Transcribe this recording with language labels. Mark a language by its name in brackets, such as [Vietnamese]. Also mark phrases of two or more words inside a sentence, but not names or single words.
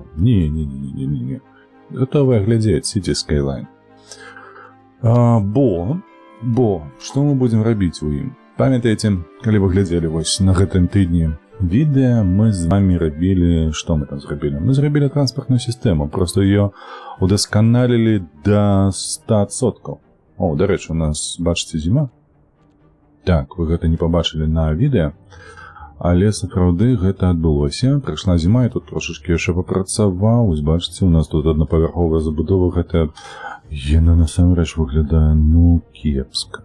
[Belarusian] Не. Готовыя глядзець Cities Skyline. Бо, што мы будзем рабіць у ім? Памятаеце, калі вы глядзелі вось на гэтым тыдні відэа, мы з вами рабілі... Што мы там зрабілі? Мы зрабілі транспартную сістэму, проста ее удасканалілі до 100%. О, дарэчы, у нас, бачыце, зіма? Так, вы гэта не пабачылі на відэа, але сапраўды гэта адбылося. Прыйшла зіма, і тут трошачкі яшчэ папрацаваў. Вось бачыце, у нас тут аднапавярховая забудова, гэта... Яна насамрэч выглядае, кепска.